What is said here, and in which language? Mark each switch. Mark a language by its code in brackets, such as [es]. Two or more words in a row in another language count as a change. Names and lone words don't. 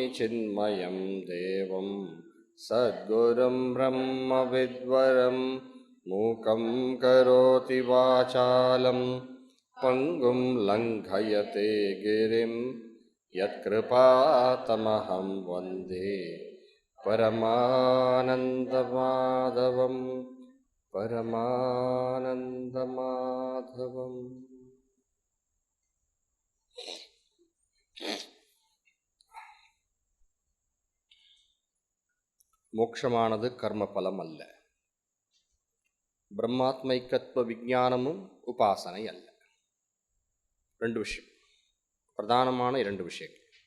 [sa] चिन्मयं देवं सद्गुरुं ब्रह्मविद्वरं मूकं करोति वाचालं पङ्गुं लङ्घयते गिरिं यत्कृपातमहं वन्दे परमानन्दमाधवं परमानन्दमाधवम्। [ta] மோட்சமானது கர்மபலம் அல்ல. பிரம்மாத்மைக்கத்துவ விஞ்ஞானமும் உபாசனை அல்ல. ரெண்டு விஷயம், பிரதானமான இரண்டு விஷயங்கள்.